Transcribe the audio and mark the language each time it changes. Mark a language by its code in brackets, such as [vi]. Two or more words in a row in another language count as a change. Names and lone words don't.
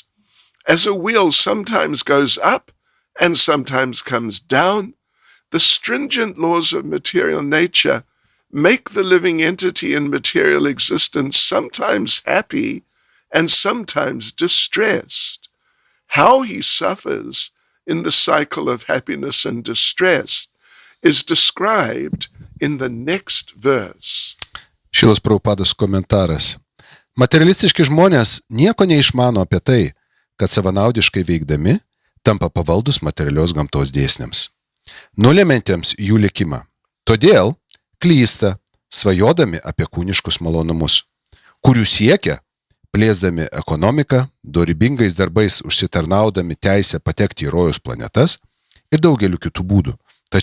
[en] As a wheel sometimes goes up and sometimes comes down, the stringent laws of material nature make the living entity in material existence sometimes happy and sometimes distressed. How he suffers in the cycle of happiness and distress is described in the next verse. [lt] Šilas Prabhupados komentaras. Materialistiški žmonės nieko neišmano apie tai, kad savanaudiškai veikdami tampa pavaldus materialios gamtos dėsniams, nulemiantiems jų likimą. Todėl klysta, svajodami apie kūniškus malonumus, kurių siekia, plėsdami ekonomiką, dorybingais darbais užsitarnaudami teisę patekti į rojus planetas ir daugeliu kitų būdų.